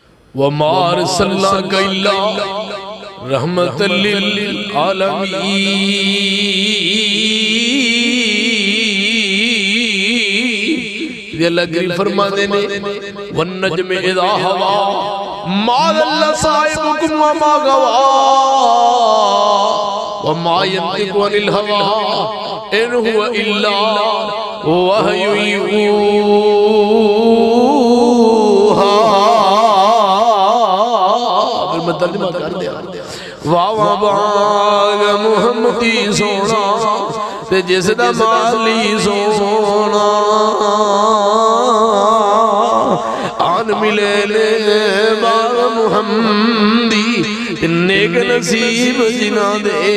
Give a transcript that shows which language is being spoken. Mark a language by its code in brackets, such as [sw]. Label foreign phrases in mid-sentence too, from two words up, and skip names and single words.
[ar] وما أرسلناك إلا رحمة للعالمين. [ur] اللہ کریم فرماتے نے [ar] والنجم إذا هوى ما ضل صاحبكم وما غوى وما ينطق عن الهوى إن هو إلا وحي يوحى. [ur] پھر میں ترجمہ کر دیا. [pa] واہ واہ باغ محمدی سونا تے جسدا مالی سونا آن ملے لے باغ محمدی نیک نصیب جنہاں دے.